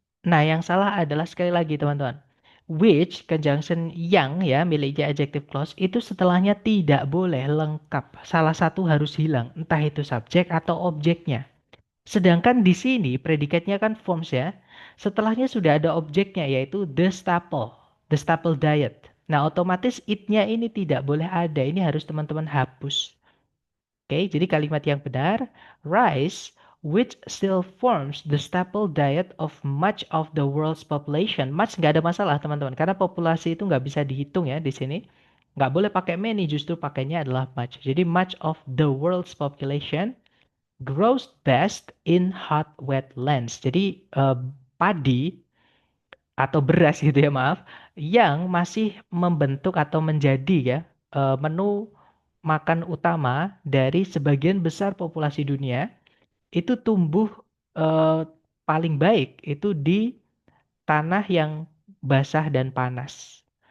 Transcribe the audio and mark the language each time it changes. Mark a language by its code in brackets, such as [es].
[id] Nah, yang salah adalah sekali lagi teman-teman. Which, conjunction yang ya, miliknya adjective clause, itu setelahnya tidak boleh lengkap. Salah satu harus hilang, entah itu subjek atau objeknya. Sedangkan di sini predikatnya kan forms ya. Setelahnya sudah ada objeknya yaitu the staple diet. Nah, otomatis it-nya ini tidak boleh ada. Ini harus teman-teman hapus. Oke, jadi kalimat yang benar, [en] rice which still forms the staple diet of much of the world's population. [id] Much nggak ada masalah teman-teman, karena populasi itu nggak bisa dihitung ya di sini. Nggak boleh pakai many, justru pakainya adalah much. Jadi [en] much of the world's population grows best in hot wetlands. [id] Jadi padi atau beras gitu ya maaf, yang masih membentuk atau menjadi ya menu makan utama dari sebagian besar populasi dunia itu tumbuh eh, paling baik itu di tanah yang basah dan panas.